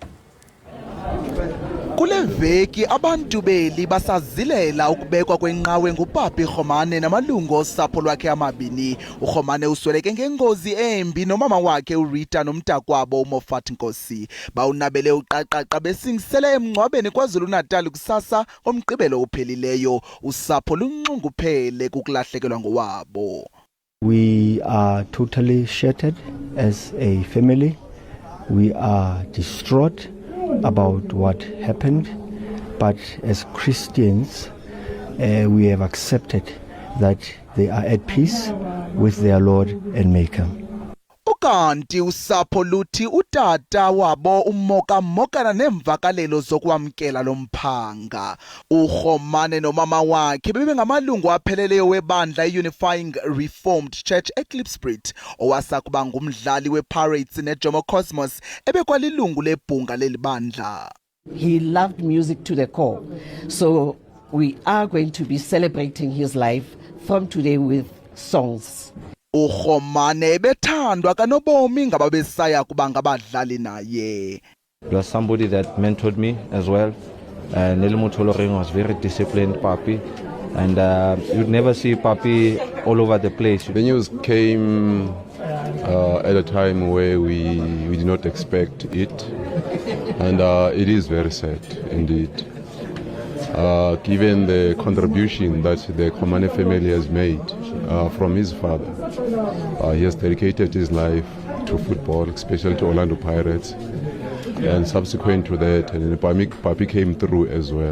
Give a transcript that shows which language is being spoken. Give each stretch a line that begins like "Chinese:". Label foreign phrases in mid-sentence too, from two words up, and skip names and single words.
Xhosa: Kule veki abantu beli basazilela ukubekwa kwenqawe nguPapi Rhomane namalungu osapho lwakhe amabini. uRhomane usweleke ngengozi embi nomama wakhe uRita nomntakwabo uMofat Nkosi. Bawunabele uqaqaqa besingisele emngcwabeni KwaZulu-Natal kusasa omgqibelo ophelileyo. Usapho lunxunguphele kukulahlekelwa ngowabo.
English: We are totally shattered as a family. We are distraught about what happened, but as Christians we have accepted that they are at peace with their Lord and Maker.
Xhosa: Ukanti usapho luthi utata wabo umoka nemvakalelo zokwamkela lomphanga. uRhomane nomama wakhe bebengamalungu apheleleyo webandla Unifying Reformed Church eKlipspruit owasakuba ngumdlali wePirates neJomo Cosmos ebekwalilungu lebhunga lelibandla.
English: He loved music to the core, so we are going to be celebrating his life from today with songs.
Xhosa: uRhomane bethandwa kanobomi ngababesaya kuba ngabadlali naye.
English: He was somebody that mentored me as well. Nelimutoloring was very disciplined, Papi, and you'd never see Papi all over the place. The news came at a time where we did not expect it, and it is very sad indeed. Given the contribution that the Khomane family has made from his father, he has dedicated his life to football, especially to Orlando Pirates, and subsequent to that, Papi came through as well.